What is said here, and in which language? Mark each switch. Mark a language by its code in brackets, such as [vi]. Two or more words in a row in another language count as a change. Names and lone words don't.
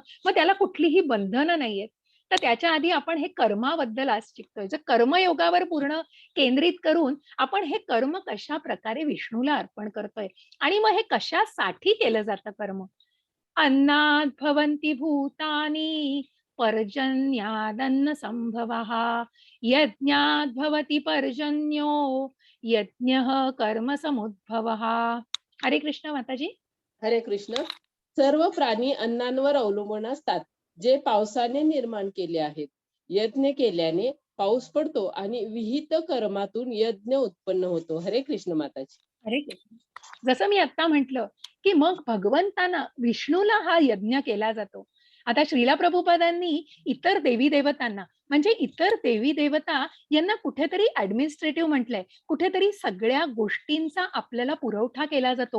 [mr] मग त्याला कुठलीही बंधनं नाहीयेत. तर त्याच्या आधी आपण हे कर्माबद्दल आज शिकतोय. जर कर्मयोगावर पूर्ण केंद्रित करून आपण हे कर्म कशा प्रकारे विष्णूला अर्पण करतोय आणि मग हे कशासाठी केलं जातं कर्म. [sa] अन्नात् भवन्ति भूतानि पर्जन्यादन्न संभवः यज्ञात् भवति पर्जन्यो यज्ञः कर्म समुद्भवः. [mr] हरे कृष्ण माताजी. हरे कृष्ण. सर्व प्राणी अन्नांवर अवलंबून असतात, जे पावसाने निर्माण केले आहेत. यज्ञ केल्याने पाऊस पडतो आणि विहित कर्मातून यज्ञ उत्पन्न होतो. हरे कृष्ण माताजी. हरे कृष्ण. जसं मी आता म्हटलं, की मग भगवंतांना विष्णूला हा यज्ञ केला जातो. आता श्रीला प्रभुपादांनी इतर देवी देवतांना म्हणजे इतर देवी देवता यांना कुठेतरी ऍडमिनिस्ट्रेटिव्ह म्हटलंय. कुठेतरी सगळ्या गोष्टींचा आपल्याला पुरवठा केला जातो.